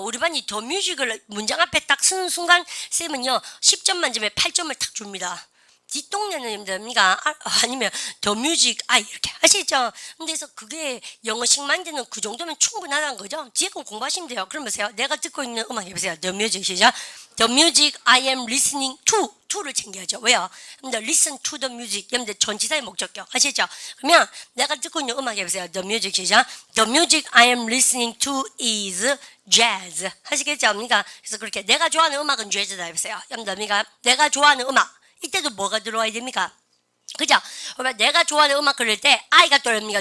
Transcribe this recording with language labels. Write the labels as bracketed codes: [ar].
[ko] 우리 반이 [en] The music [ko] 을 문장 앞에 딱 쓰는 순간 쌤은요 10점 만점에 8점을 탁 줍니다. 뒷동네는 힘듭니까? 아니면 [en] The music [ko] 이렇게 하시죠. 근데 그래서 그게 영어식 만드는 그 정도면 충분하다는 거죠. 뒤에 건 공부하시면 돼요. 그럼 보세요. 내가 듣고 있는 음악 해보세요. [en] The music [ko] 시작. [en] The music I am listening to를 [ko] 챙겨야죠. 왜요? 근데 [en] listen to the music. [ko] 여러분들 전치사의 목적격 하시죠? 그러면 내가 듣고 있는 음악 해보세요. [en] The music [ko] 시작. [en] The music I am listening to is jazz. [ko] 하시겠죠? 그래서 그렇게 내가 좋아하는 음악은 재즈다 해보세요. 여러분들 내가 좋아하는 음악. 이때도 뭐가 들어와야 됩니까? 그죠? 내가 좋아하는 음악 그럴 때 I가 떠오릅니까?